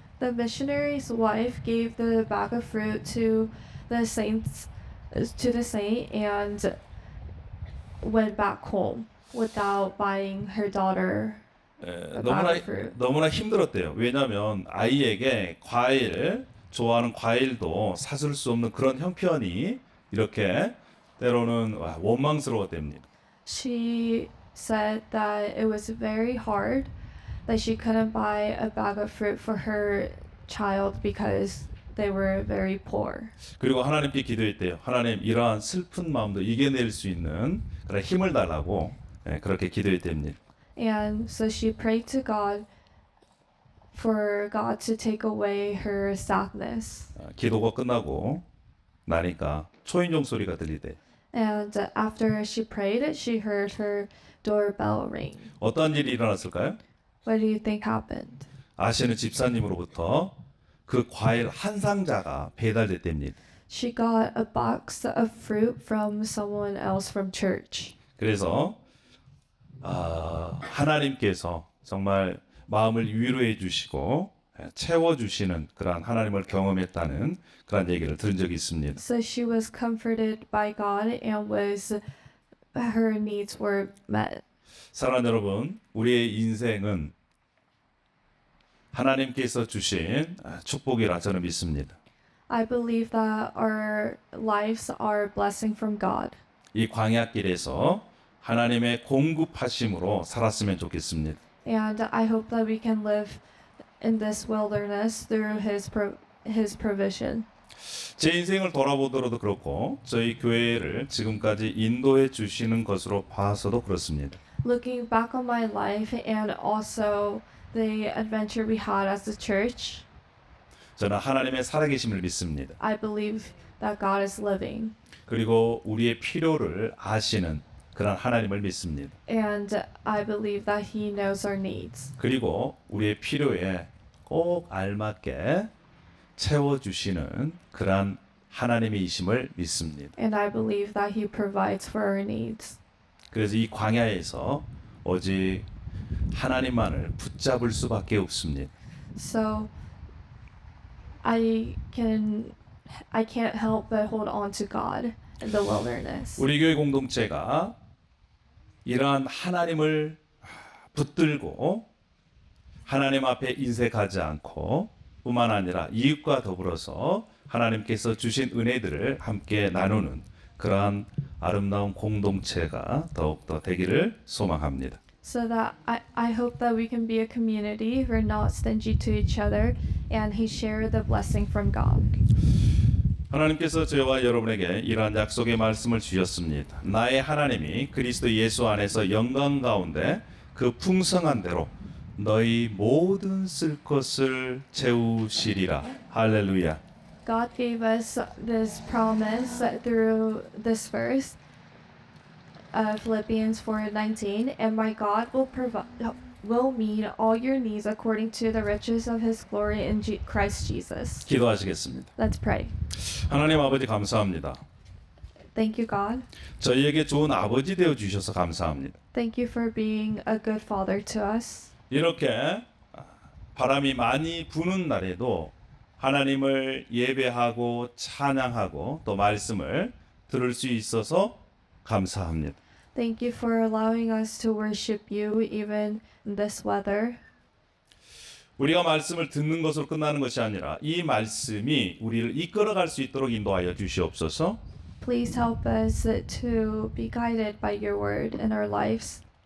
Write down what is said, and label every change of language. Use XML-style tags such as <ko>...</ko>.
<en>The missionary's wife gave the bag of fruit to the saint and went back home without buying her daughter a bag of fruit.</en> <ko>너무나 힘들었대요. 왜냐하면 아이에게 과일 좋아하는 과일도 사줄 수 없는 그런 형편이 이렇게 때로는 원망스러웠답니다.</ko> <en>She said that it was very hard that she couldn't buy a bag of fruit for her child because they were very poor.</en> <ko>그리고 하나님께 기도했대요. 하나님 이러한 슬픈 마음도 이겨낼 수 있는 그런 힘을 달라고 그렇게 기도했답니다.</ko> <en>And so she prayed to God for God to take away her sadness.</en> <ko>기도가 끝나고 나니까 초인종 소리가 들리대.</ko> <en>And after she prayed, she heard her doorbell ring.</en> <ko>어떤 일이 일어났을까요?</ko> <en>What do you think happened?</en> <ko>아시는 집사님으로부터 그 과일 한 상자가 배달됐답니다.</ko> <en>She got a box of fruit from someone else from church.</en> <ko>그래서 하나님께서 정말 마음을 위로해 주시고 채워 주시는 그런 하나님을 경험했다는 그런 얘기를 들은 적이 있습니다.</ko> <en>So she was comforted by God and her needs were met.</en> <ko>사랑하는 여러분, 우리의 인생은 하나님께서 주신 축복이라 저는 믿습니다.</ko> <en>I believe that our lives are a blessing from God.</en> <ko>이 광야길에서 하나님의 공급하심으로 살았으면 좋겠습니다.</ko> <en>And I hope that we can live in this wilderness through his provision.</en> <ko>제 인생을 돌아보더라도 그렇고 저희 교회를 지금까지 인도해 주시는 것으로 봐서도 그렇습니다.</ko> <en>Looking back on my life and also the adventure we had as a church,</en> <ko>저는 하나님의 살아계심을 믿습니다.</ko> <en>I believe that God is living.</en> <ko>그리고 우리의 필요를 아시는 그런 하나님을 믿습니다.</ko> <en>And I believe that He knows our needs.</en> <ko>그리고 우리의 필요에 꼭 알맞게 채워주시는 그런 하나님이심을 믿습니다.</ko> <en>And I believe that He provides for our needs.</en> <ko>그래서 이 광야에서 오직 하나님만을 붙잡을 수밖에 없습니다.</ko> <en>So I can't help but hold on to God in the wilderness.</en> <ko>우리 교회 공동체가 이러한 하나님을 붙들고 하나님 앞에 인색하지 않고 뿐만 아니라 이웃과 더불어서 하나님께서 주신 은혜들을 함께 나누는 그러한 아름다운 공동체가 더욱더 되기를 소망합니다.</ko> <en>So that I hope that we can be a community who are not stingy to each other and who share the blessing from God.</en> <ko>하나님께서 저와 여러분에게 이러한 약속의 말씀을 주셨습니다. 나의 하나님이 그리스도 예수 안에서 영광 가운데 그 풍성한 대로 너희 모든 쓸 것을 채우시리라. 할렐루야.</ko> <en>God gave us this promise through this verse of Philippians 4:19, and my God will meet all your needs according to the riches of His glory in Christ Jesus.</en> <ko>기도하시겠습니다.</ko> <en>Let's pray.</en> <ko>하나님 아버지 감사합니다.</ko> <en>Thank you, God.</en> <ko>저희에게 좋은 아버지 되어 주셔서 감사합니다.</ko> <en>Thank you for being a good father to us.</en> <ko>이렇게 바람이 많이 부는 날에도 하나님을 예배하고 찬양하고 또 말씀을 들을 수 있어서 감사합니다.</ko> <en>Thank you for allowing us to worship you even in this weather.</en> <ko>우리가 말씀을 듣는 것으로 끝나는 것이 아니라 이 말씀이 우리를 이끌어갈 수 있도록 인도하여 주시옵소서.</ko> <en>Please help us to be guided by your word in our lives.</en>